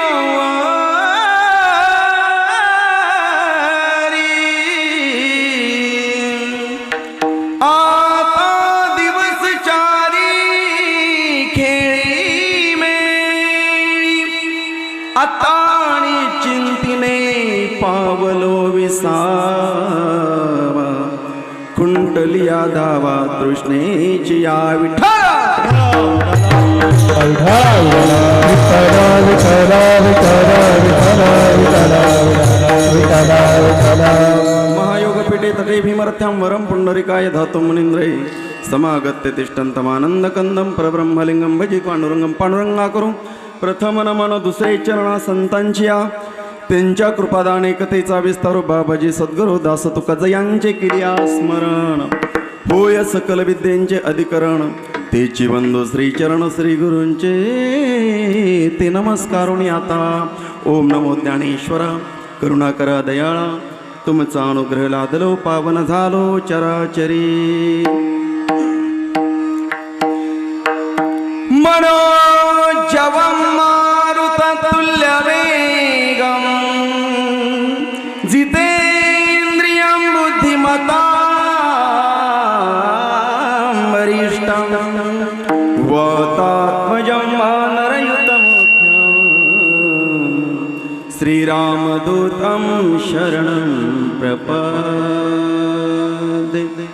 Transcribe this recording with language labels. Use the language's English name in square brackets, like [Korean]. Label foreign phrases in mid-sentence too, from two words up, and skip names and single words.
[Marathi] नवारी, आता दिवस चारी खेळी मेळी, आता चिंतीने पावलो विसावा, खुंटलिया धावा तृष्णेची या. [Sanskrit] महायोगपीठे तटे भीमरथ्यां वरं पुंडरिकाय धातुं मुनीन्द्रे, समागत्य तिष्ठन्तमानन्दकन्दं परब्रह्मलिंगं भजे पांडुरंगं. [Marathi] पांडुरंगाकरू प्रथम नमन दुसरे चरणा संतांच्या, त्यांच्या कृपादाने कथेचा विस्तार बाबाजी सद्गुरू दास तुका यांचे किरिया स्मरण, होय सकल विद्यांचे अधिकरण, तेची बंधू श्रीचरण श्री गुरूंचे ते नमस्कारुणी. आता ओम नमो ज्ञानेश्वरा करुणाकरा दयाळा, तुमचा अनुग्रह लादलो पावन झालो चराचरी. [Sanskrit] मनोजवं मारुततुल्य वेगं, जितेन्द्रियं बुद्धिमतां वरिष्ठं, वातात्मजं वानरयुतं श्रीरामदूतं शरणं प्रपद्ये.